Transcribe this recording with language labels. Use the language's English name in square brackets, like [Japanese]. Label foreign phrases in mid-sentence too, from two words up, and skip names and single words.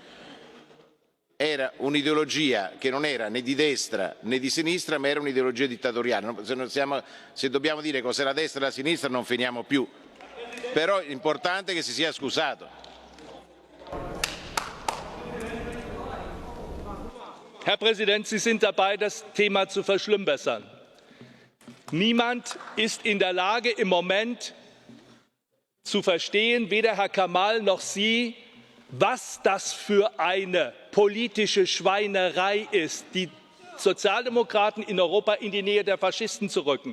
[Italian] Era un'ideologia che non era né di destra né di sinistra, ma era un'ideologia dittatoriale. Se dobbiamo dire cos'è la destra e la sinistra non finiamo più. Però l'importante è che si sia scusato. [German] Herr Präsident, Sie sind dabei, das Thema zu verschlimmbessern. Niemand ist in der Lage, im Moment zu verstehen, weder Herr Kamal noch Sie, was das für eine politische Schweinerei ist, die Sozialdemokraten in Europa in die Nähe der Faschisten zu rücken.